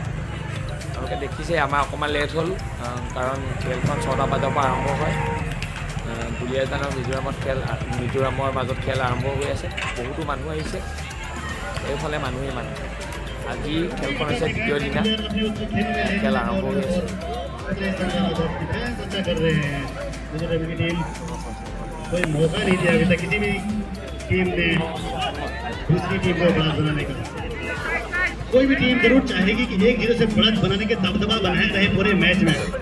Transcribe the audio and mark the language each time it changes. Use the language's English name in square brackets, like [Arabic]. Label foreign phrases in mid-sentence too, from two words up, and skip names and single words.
[Assamese] আপোনালোকে দেখিছে আমাৰ অকণমান লেট হ'ল, কাৰণ খেলখন 6টা বজাৰ পৰা আৰম্ভ হয়। দুলীয়াজানৰ মিজোৰামৰ মাজত খেল আৰম্ভ হৈ আছে। বহুতো মানুহ আহিছে, এইফালে মানুহেই মানুহ। আজি খেলখন হৈছে দ্বিতীয় দিনা, খেল আৰম্ভ হৈ আছে। [Hindi] कोई मौका नहीं दिया अभी तक किसी भी टीम ने दूसरी टीम को बढ़त बनाने का। कोई भी टीम जरूर चाहेगी कि 1-0 से बढ़त बनाने के दबदबा बनाए रहे पूरे मैच में।